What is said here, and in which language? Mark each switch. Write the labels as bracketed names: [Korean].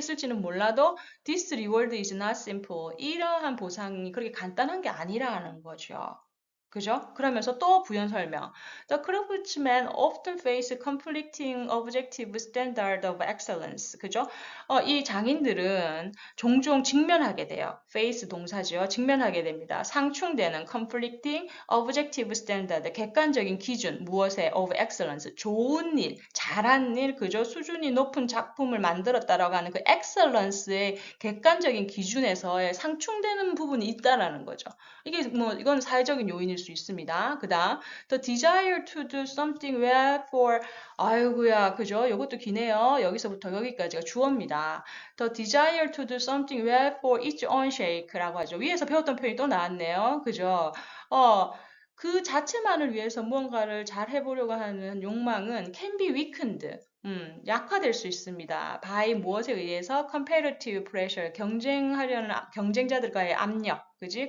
[Korean] 있을지는 몰라도, [English] this reward is not simple. [Korean] 이러한 보상이 그렇게 간단한 게 아니라는 거죠. 그죠? 그러면서 또 부연 설명. [English] The craftsmen often face conflicting objective standard of excellence. [Korean] 그죠? 이 장인들은 종종 직면하게 돼요. face 동사죠. 직면하게 됩니다. 상충되는 [English] conflicting objective standard, [Korean] 객관적인 기준, 무엇에 [English] of excellence, [Korean] 좋은 일, 잘한 일, 그죠? 수준이 높은 작품을 만들었다라고 하는 그 excellence의 객관적인 기준에서의 상충되는 부분이 있다라는 거죠. 이게 뭐 이건 사회적인 요인일 수 있습니다. 그다음 [English] the desire to do something well for [Korean] 아이고야 그죠? 이것도 기네요. 여기서부터 여기까지가 주어입니다. [English] The desire to do something well for its own sake라고 [Korean] 하죠. 위에서 배웠던 표현이 또 나왔네요. 그죠? 그 자체만을 위해서 무언가를 잘 해보려고 하는 욕망은 [English] can be weakened. [Korean] 약화될 수 있습니다. by 무엇에 의해서 [English] competitive pressure, [Korean] 경쟁하려는 경쟁자들과의 압력, 그지?